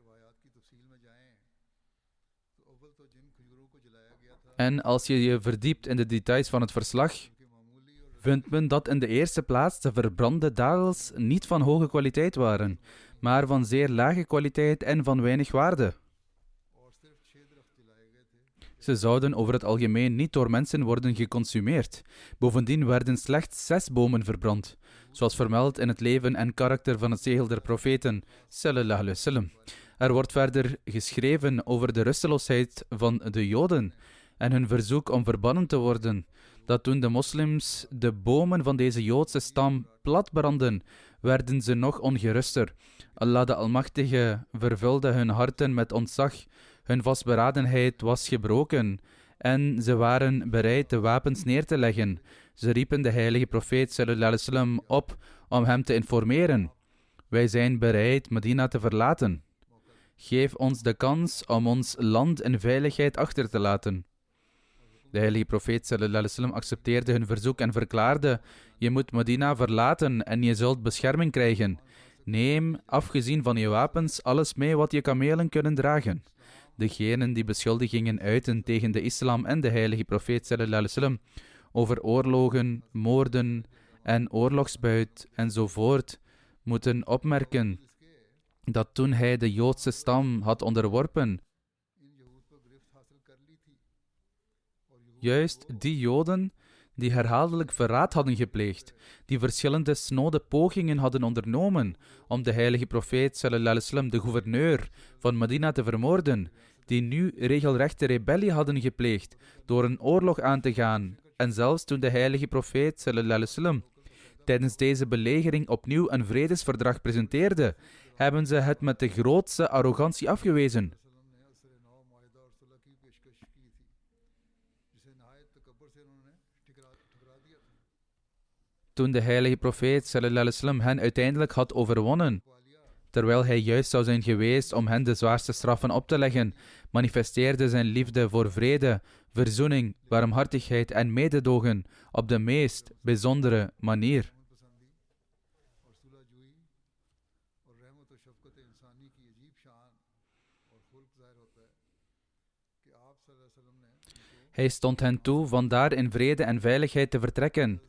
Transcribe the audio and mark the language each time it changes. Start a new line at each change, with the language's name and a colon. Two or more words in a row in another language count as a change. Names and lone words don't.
Dutch: En als je je verdiept in de details van het verslag, vindt men dat in de eerste plaats de verbrande dadels niet van hoge kwaliteit waren, maar van zeer lage kwaliteit en van weinig waarde. Ze zouden over het algemeen niet door mensen worden geconsumeerd. Bovendien werden slechts 6 bomen verbrand, zoals vermeld in het leven en karakter van het zegel der profeten,
Arabic: صلى الله عليه وسلم.
Dutch: Er wordt verder geschreven over de rusteloosheid van de Joden en hun verzoek om verbannen te worden, dat toen de moslims de bomen van deze Joodse stam platbrandden, werden ze nog ongeruster. Allah de Almachtige vervulde hun harten met ontzag, hun vastberadenheid was gebroken en ze waren bereid de wapens neer te leggen. Ze riepen de heilige profeet
Arabic: صلى الله عليه وسلم
Dutch: op om hem te informeren. Wij zijn bereid Medina te verlaten. Geef ons de kans om ons land in veiligheid achter te laten. De heilige profeet
Arabic: صلى الله عليه وسلم
Dutch: accepteerde hun verzoek en verklaarde: je moet Medina verlaten en je zult bescherming krijgen. Neem, afgezien van je wapens, alles mee wat je kamelen kunnen dragen. Degenen die beschuldigingen uiten tegen de islam en de heilige profeet
Arabic: صلى الله عليه وسلم
Dutch: over oorlogen, moorden en oorlogsbuit enzovoort, moeten opmerken dat toen hij de Joodse stam had onderworpen, juist die Joden die herhaaldelijk verraad hadden gepleegd, die verschillende snode pogingen hadden ondernomen om de heilige profeet
Arabic: صلى الله عليه وسلم,
Dutch: de gouverneur van Medina, te vermoorden, die nu regelrechte rebellie hadden gepleegd door een oorlog aan te gaan. En zelfs toen de heilige profeet
Arabic: صلى الله عليه وسلم
Dutch: tijdens deze belegering opnieuw een vredesverdrag presenteerde, hebben ze het met de grootste arrogantie afgewezen. Toen de heilige profeet
Arabic: صلى الله عليه وسلم
Dutch: hen uiteindelijk had overwonnen, terwijl hij juist zou zijn geweest om hen de zwaarste straffen op te leggen, manifesteerde zijn liefde voor vrede, verzoening, barmhartigheid en mededogen op de meest bijzondere manier. Hij stond hen toe vandaar in vrede en veiligheid te vertrekken.